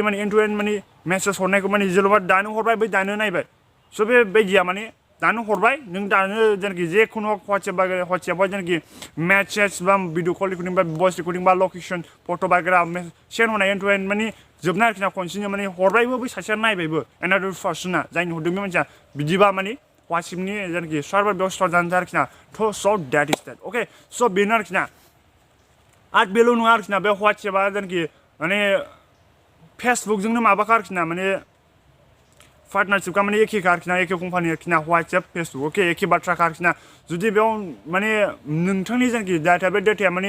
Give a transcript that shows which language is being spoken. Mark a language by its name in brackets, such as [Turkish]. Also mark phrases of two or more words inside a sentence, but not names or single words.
[Bodo] माने [English] end to end [Bodo] माने मेसेज हरनायखौ माने जेन'बा दानो हरबाय बै दानो नायबाय स' बेबायदिया माने दानो हरबाय नों दानो जेनाखि जेखुनु WhatsAppआवहाय जेनाखि मेसेज बा [English] video call recording [Bodo] बा [English] voice recording [Bodo] बा [English] location photo' [Bodo] बागेरा सेन्ड हरनाय [English] end to end [Bodo] माने जोबनाय आरोखि ना खनसेनो माने हरबायबो बै सासेया नायबायबो [English] another person [Bodo] जायनि हरदों बे मानसिया बिदिबा माने WhatsAppनि जेनाखि सार्भार बेयाव स्ट'र जानानै थायो आरोखि ना [English] so that is that okay so' [Bodo] बेनो आरोखि ना आरो बेल' नङा आरोखि ना बे WhatsAppआ जेनाखि माने फेसबुकजोंनो माबाखा आरोखि ना माने पार्टनारशिपखा माने एखेखा आरोखि ना एखे कम्पानि आरोखि ना WhatsApp फेसबुक अके एखे बाथ्राखा आरोखि ना जुदि बेयाव माने नोंथांनि जेनाखि डाटा बे डाटाया माने